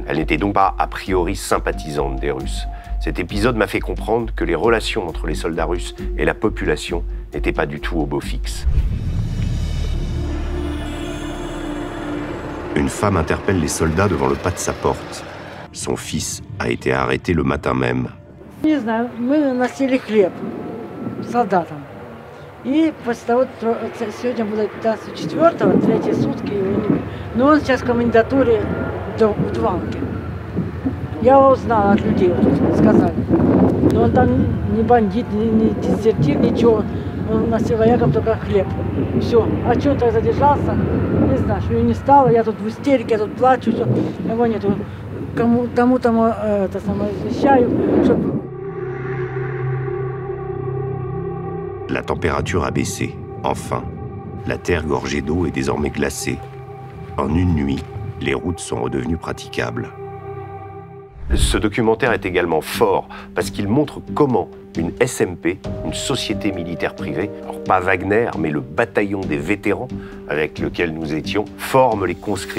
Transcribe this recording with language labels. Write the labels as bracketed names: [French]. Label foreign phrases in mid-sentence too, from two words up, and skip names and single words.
[French] Elle n'était donc pas a priori sympathisante des Russes. Cet épisode m'a fait comprendre que les relations entre les soldats russes et la population n'étaient pas du tout au beau fixe. Une femme interpelle les soldats devant le pas de sa porte. Son fils a été arrêté le matin même. [Russian] Не знаю, мы носили хлеб солдатам. И после того, сегодня было 15-4, третьи сутки, но он сейчас в комендатуре в Дванке. Я его узнала от людей, вот, сказали. Но он там не бандит, не дезертир, ничего. Он носил воякам только хлеб. Все. А что он так задержался? Не знаю, что его не стало. Я тут в истерике, я тут плачу, все. Его нету. Тому это самое извещаю, чтобы... [French] La température a baissé. Enfin, la terre gorgée d'eau est désormais glacée. En une nuit, les routes sont redevenues praticables. Ce documentaire est également fort parce qu'il montre comment une SMP, une société militaire privée, alors pas Wagner, mais le bataillon des vétérans avec lequel nous étions, forme les conscrits.